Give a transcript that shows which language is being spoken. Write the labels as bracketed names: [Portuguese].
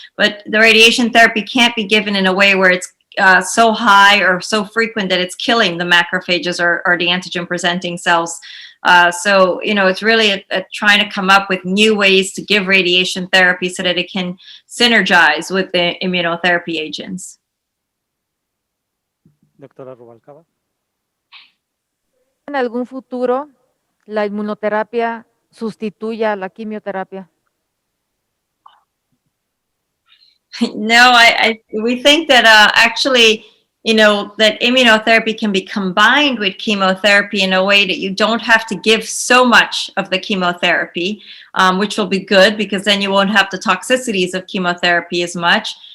[English] But the radiation therapy can't be given in a way where it's so high or so frequent that it's killing the macrophages or the antigen presenting cells. So, it's really trying to come up with new ways to give radiation therapy so that it can synergize with the immunotherapy agents. Doctora Rubalcaba. [Spanish] ¿En algún futuro la inmunoterapia sustituya a la quimioterapia? [English] No, we think that actually, that immunotherapy can be combined with chemotherapy in a way that you don't have to give so much of the chemotherapy, which will be good because then you won't have the toxicities of chemotherapy as much.